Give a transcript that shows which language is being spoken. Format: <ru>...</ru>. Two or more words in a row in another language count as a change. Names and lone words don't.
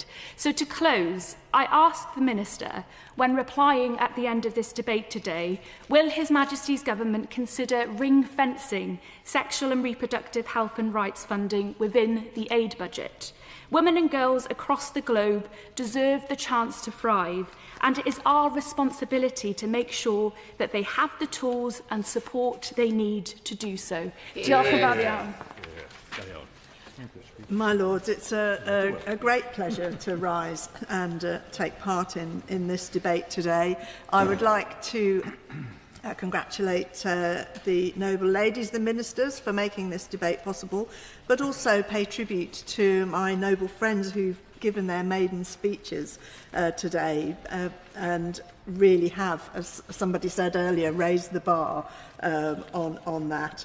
<en>So to close, I ask the Minister, when replying at the end of this debate today, will His Majesty's Government consider ring-fencing sexual and reproductive health and rights funding within the aid budget? Women and girls across the globe deserve the chance to thrive, and it is our responsibility to make sure that they have the tools and support they need to do so.</en> <cy>Diolch yn fawr iawn.</cy> <en>My Lords, it's a great pleasure to rise and take part in this debate today. I would like to congratulate the noble ladies, the ministers, for making this debate possible, but also pay tribute to my noble friends who've given their maiden speeches today and really have, as somebody said earlier, raised the bar on that.</en>